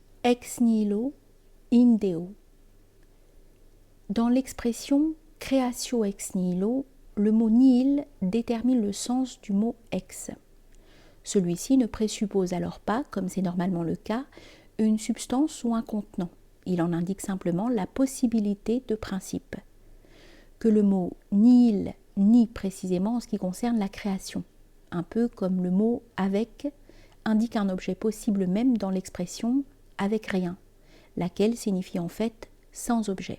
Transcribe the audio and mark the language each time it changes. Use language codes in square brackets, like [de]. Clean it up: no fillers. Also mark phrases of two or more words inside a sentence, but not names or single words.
[la] ex nihilo in Deo. [fr] Dans l'expression [la] creatio ex nihilo, [fr] le mot nihil détermine le sens du mot ex. Celui-ci ne présuppose alors pas, comme c'est normalement le cas, une substance ou un contenant. Il en indique simplement la possibilité de principe. Que le mot nihil nie précisément en ce qui concerne la création, un peu comme le mot avec indique un objet possible même dans l'expression avec rien, laquelle signifie en fait sans objet.